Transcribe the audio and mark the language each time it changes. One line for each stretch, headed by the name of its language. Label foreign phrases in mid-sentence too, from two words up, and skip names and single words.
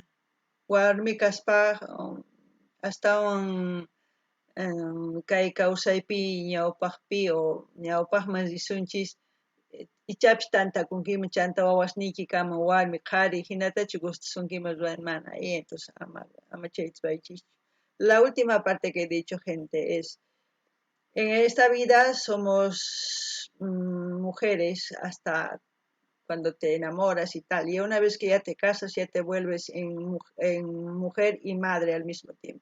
Quechua: Warmi kaspaq astawan kay kawsaypi ñawpaqpi o ñawpaqman risunchis ichapish tantakunkiman chanta wawasniyki kaman warmi qhari hinatachu gustasunkiman ruran mana, entonces ama chayta ruraychikchu.
Spanish: La última parte que he dicho, gente, es en esta vida somos mujeres hasta cuando te enamoras y tal, y una vez que ya te casas ya te vuelves en mujer y madre al mismo tiempo.